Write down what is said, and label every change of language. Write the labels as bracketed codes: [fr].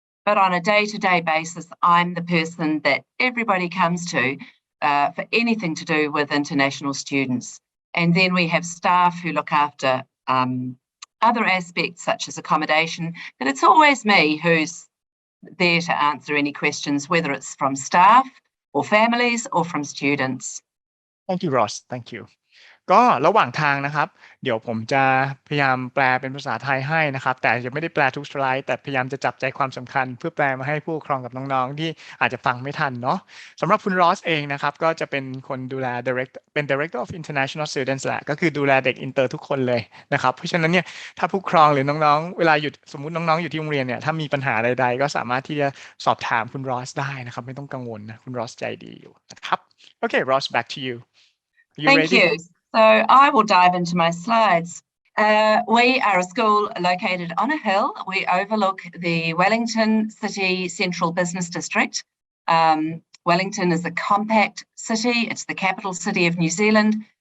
[en] But on a day-to-day basis, I'm the person that everybody comes to for anything to do with international students. And then we have staff who look after other aspects such as accommodation, but it's always me who's there to answer any questions, whether it's from staff or families or from students. Thank you, Ross. Thank you. [th] ก็ระหว่างทางนะครับเดี๋ยวผมจะพยายามแปลเป็นภาษาไทยให้นะครับแต่ยังไม่ได้แปลทุกสไลด์แต่พยายามจะจับใจความสำคัญเพื่อแปลมาให้ผู้ปกครองกับน้องๆที่อาจจะฟังไม่ทันเนาะสำหรับคุณรอสเองนะครับก็จะเป็นคนดูแล Director of International Students แหละก็คือดูแลเด็กอินเตอร์ทุกคนเลยนะครับเพราะฉะนั้นเนี่ยถ้าผู้ปกครองหรือน้องๆเวลาอยู่สมมุติน้องๆอยู่ที่โรงเรียนเนี่ยถ้ามีปัญหาใดๆก็สามารถที่จะสอบถามคุณรอสได้นะครับไม่ต้องกังวลนะคุณรอสใจดีอยู่นะครับ [en] Okay Ross back to you. Thank you. So I will dive into my slides. We are a school located on a hill. We overlook the Wellington City Central Business District. Wellington is a compact city. It's the capital city of New Zealand.